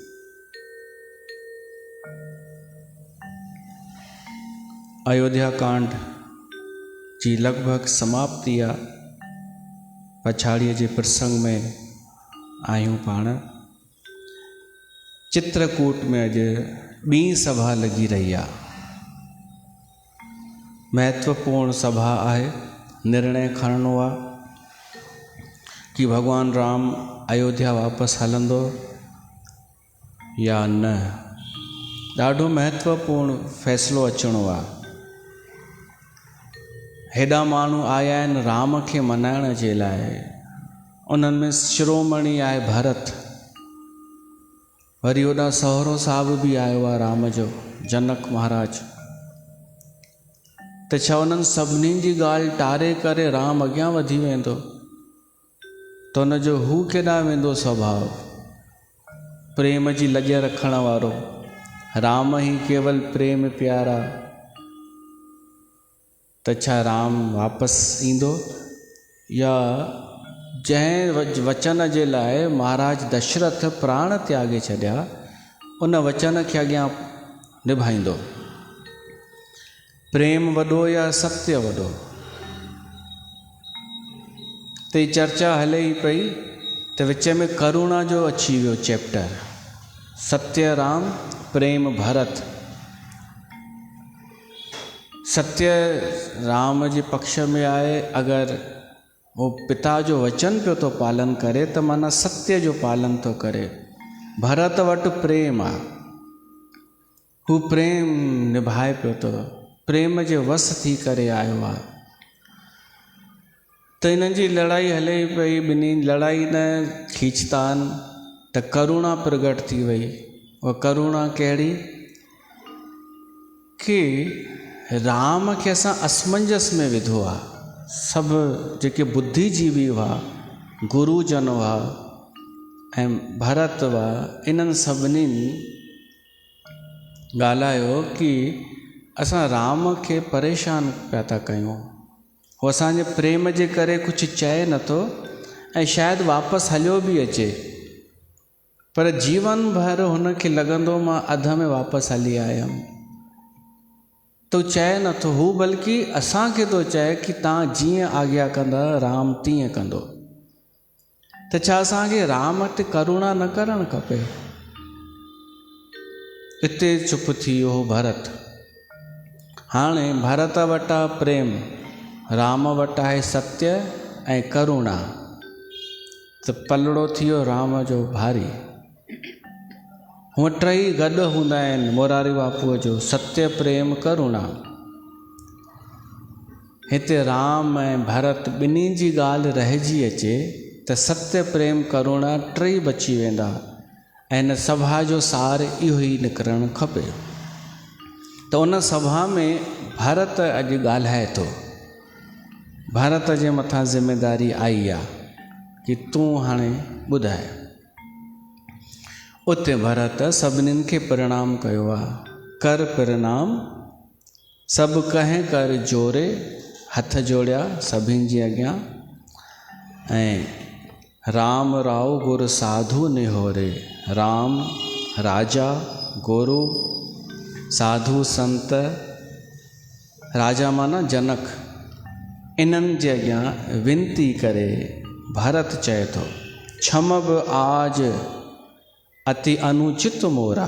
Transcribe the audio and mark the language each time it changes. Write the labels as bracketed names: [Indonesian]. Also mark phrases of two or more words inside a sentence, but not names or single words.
[Sindhi] अयोध्या कांड जी लगभग समाप्ति आ, पछाड़ीअ जे प्रसंग में आहियूं पाण। चित्रकूट में अॼु ॿी सभा लगी रही आहे। महत्वपूर्ण सभा आहे। निर्णय खणणो आहे कि भगवान राम अयोध्या वापस हलंदो या न। ॾाढो महत्वपूर्ण फैसलो अचणो आहे। हेॾा माण्हू आया आहिनि राम खे मनाइण जे लाइ। उन्हनि में शिरोमणि आहे भरत, वरी होॾां सहुरो साहिब बि आयो आहे राम जो, जनक महाराज। त छा उन्हनि सभिनी जी ॻाल्हि टारे करे राम अॻियां वधी वेंदो त उनजो हू केॾां वेंदो स्वभाव? प्रेम जी लॼ रखण वारो [Awadhi] राम ही केवल प्रेम प्यारा। [Sindhi] त छा राम वापसि ईंदो या जंहिं वचन जे लाइ महाराज दशरथ प्राण त्यागे छॾिया उन वचन खे अॻियां निभाईंदो? प्रेम वॾो या सत्य वॾो? ते चर्चा हले ई पई त विच में करुणा जो अची वियो चैप्टर। सत्य राम, प्रेम भरत। सत्य राम जे पक्ष में आहे। अगरि वो पिता जो वचन पियो तो पालन करे त माना सत्य जो पालन तो करे। भरत वटि प्रेम आहे, हू प्रेम निभाए पियो तो, प्रेम जे वस थी करे आयो आहे। त इन्हनि जी लड़ाई हले पई, ॿिन्ही लड़ाई न खींचतान त करुणा प्रगट थी वई। उहा करुणा कहिड़ी कि राम खे असां असमंजस में विधो आहे। सभु जेके बुद्धिजीवी हुआ, गुरुजन हुआ ऐं भरत हुआ, इन्हनि सभिनीनि ॻाल्हायो कि असां राम खे परेशान पिया था कयूं। उहो असांजे प्रेम जे करे कुझु चए नथो ऐं शायदि वापसि हलियो बि अचे, पर जीवन भर हुनखे लॻंदो मां अध में वापसि हली आयुमि। तो चए नथो हू, बल्कि असांखे थो चए कि तव्हां जीअं आज्ञा कंदा राम तीअं कंदो। त छा असांखे राम ते करुणा न करणु खपे? हिते चुप थी वियो भरत। हाणे भरत वटि आहे प्रेम, राम वटि आहे सत्य ऐं करुणा, त पलड़ो थी वियो राम जो भारी। हूअं टई गॾु हूंदा आहिनि मोरारी बापूअ जो, सत्य प्रेम करुणा। हिते राम ऐं भरत ॿिन्ही जी ॻाल्हि रहिजी अचे त सत्य प्रेम करुणा टई बची वेंदा ऐं हिन सभा जो सार इहो ई निकिरणु खपे। त उन सभा में भरत अॼु ॻाल्हाए थो। भरत जे मथां ज़िमेदारी आई आहे कि तूं हाणे ॿुधाए। उते भरत सभिनीनि खे प्रणाम कयो आहे। [Awadhi] कर प्रणाम सभु कहें कर जोरे, [Sindhi] हथ जोड़िया सभिनि जी अॻियां। [Awadhi] ऐं राम राव गुरु साधु निहोरे। [Sindhi] राम राजा, गुरु साधु संत, राजा माना जनक, इन्हनि जे अॻियां विनती करे भरत चए थो, [Awadhi] क्षमब आज अति अनुचित मोरा।